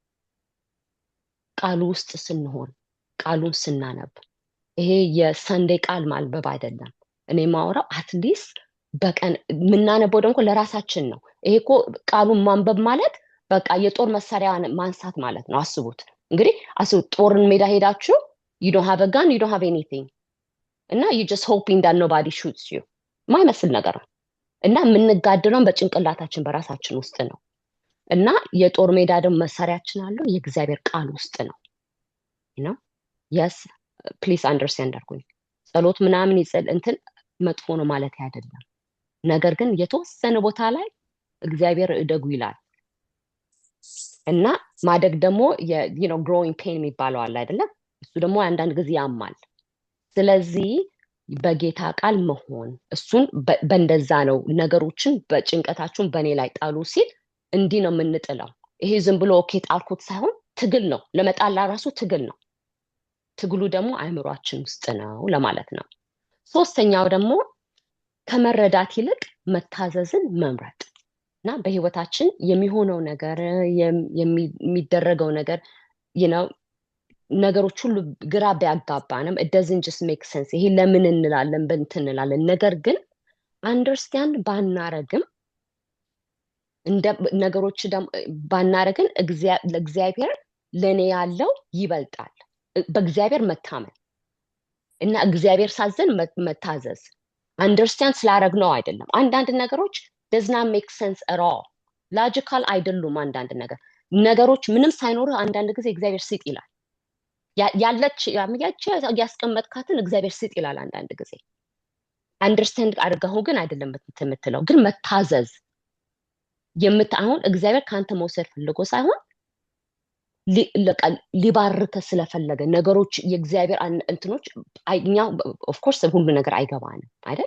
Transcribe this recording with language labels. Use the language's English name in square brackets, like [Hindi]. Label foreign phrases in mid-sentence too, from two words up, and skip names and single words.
[Amharic] ቃሉ ውስጥ ስንሆን፣ ቃሉን ስናነብ። ይሄ የሰንዴ ቃል ማንበብ አይደለም። እኔ ማወራው አትሊስት በቀን የምናነበው ደግሞ ለራሳችን ነው። ይሄ እኮ ቃሉን ማንበብ ማለት በቃ የጦር መሳሪያ ማንሳት ማለት ነው። አስቡት እንግዲህ ጦርን ሜዳ ሄዳችሁ [English] you don't have a gun, you don't have [Amharic] anything እና [English] you just hoping that nobody shoots you [Amharic] ማይመስል ነገር ነው። እና የምንጋደለውን በጭንቅላታችን በራሳችን ውስጥ ነው። እና የጦር ሜዳ ደግሞ መሳሪያችን አለው የእግዚአብሔር ቃል ውስጥ ነው። [English] yes please understand [Amharic] አድርጉኝ። ጸሎት ምናምን እንትን መጥፎ ነው ማለት አይደለም። ነገር ግን የተወሰነ ቦታ ላይ እግዚአብሔር እደጉ ይላል። እና ማደግ ደግሞ [English] growing pain [Amharic] የሚባለው አለ አይደለም? እሱ ደግሞ አንዳንድ ጊዜ ያማል። ስለዚህ በጌታ ቃል መሆን እሱን በእንደዛ ነው ነገሮችን በጭንቀታችሁን በእኔ ላይ ጣሉ ሲል እንዲህ ነው የምንጥለው። ይሄ ዝም ብሎ ኦኬ ጣልኩት ሳይሆን ትግል ነው። ለመጣላ ራሱ ትግል ነው። ትግሉ ደግሞ አእምሯችን ውስጥ ነው ለማለት ነው። ሶስተኛው ደግሞ ከመረዳት ይልቅ መታዘዝን መምረጥ እና በህይወታችን የሚሆነው ነገር የሚደረገው ነገር ነገሮች ሁሉ ግራ ቢያጋባንም [English] it doesn't just make sense። [Amharic] ይሄ ለምን እንላለን በእንትን እንላለን። ነገር ግን አንደርስታንድ ባናረግም ነገሮች ባናረግን ለእግዚአብሔር ለኔ ያለው ይበልጣል። በእግዚአብሔር መታመን እና እግዚአብሔር ሳዘን መታዘዝ አንደርስታንድ ስላረግነው አይደለም። አንዳንድ ነገሮች [English] does not make sense at all [Amharic] ሎጂካል አይደሉም። አንዳንድ ነገሮች ምንም ሳይኖር አንዳንድ ጊዜ እግዚአብሔር ስጥ ይላል። ያለች ያስቀመጥካትን እግዚአብሔር ስጥ ይላል አንዳንድ ጊዜ። አንደርስታንድ አድርገው ግን አይደለም የምትለው። ግን መታዘዝ አሁን እግዚአብሔር ካንተ መውሰድ ፈልጎ ሳይሆን ሊባርከ ስለፈለገ ነገሮች የእግዚአብሔር እንትኖች እኛ [English] of course [Amharic] ሁሉ ነገር አይገባንም አይደል?